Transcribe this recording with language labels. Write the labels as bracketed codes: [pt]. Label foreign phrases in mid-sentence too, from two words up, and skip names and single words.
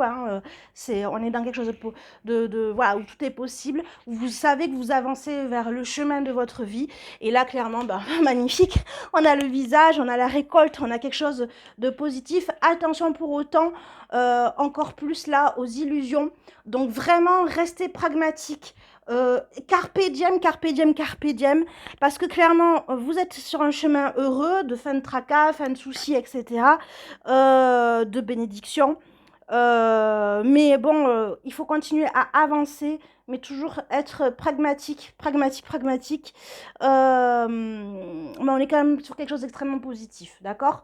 [fr] Hein, on est dans quelque chose voilà, où tout est possible. Vous savez que vous avancez vers le chemin de votre vie. Et là, clairement, magnifique. On a le visage, on a la récolte, on a quelque chose de positif. Attention pour autant, encore plus là, aux illusions. Donc vraiment, restez pragmatique. [la] Carpe diem, carpe diem, carpe diem, [fr] parce que clairement, vous êtes sur un chemin heureux, de fin de tracas, fin de soucis, etc., de bénédiction. Mais bon, il faut continuer à avancer, mais toujours être pragmatique, pragmatique. Mais on est quand même sur quelque chose d'extrêmement positif, d'accord?